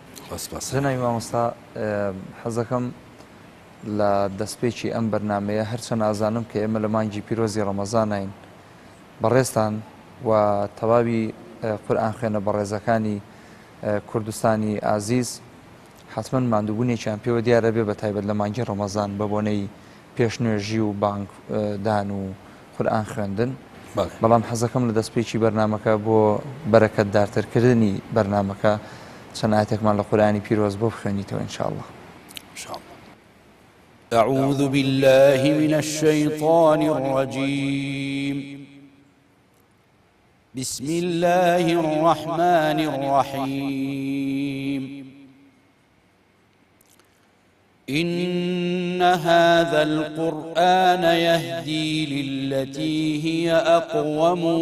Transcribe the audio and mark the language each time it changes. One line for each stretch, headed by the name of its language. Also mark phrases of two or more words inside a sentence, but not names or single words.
Central Kurdish: جەنابی مامۆستا، حەزەکەم لە دەستپێکی ئەم بەرنامەیە هەرچەند ئازانم کە ئێمە لە مانگی پیرۆزی ڕەمەزانین، بەڕێستان و تەواوی قورئان خوێنە بەڕێزەکانی کوردستانی ئازیز حتمما ماندووبوونێکیان پێوە دیارە بێ، بە تایبەت لە مانگی ڕەمەزان بە بۆنەی پێشنوێژی و بانگدان و قورئان خوێندن. بەڵام حەزەکەم لە دەستپێکی بەرنامەکە بۆ بەرەکەتدارترکردنی بەرنامەکە چەند ئاەتێکمان لە قورئانی پیرۆز بۆ بخوێنیتەوە ئینشاءالله.
Arabic: أعوذ بالله من الشيطان الرجيم. بسم الله الرحمن الرحيم. إن هذا القرآن يهدي للتي هي أقوم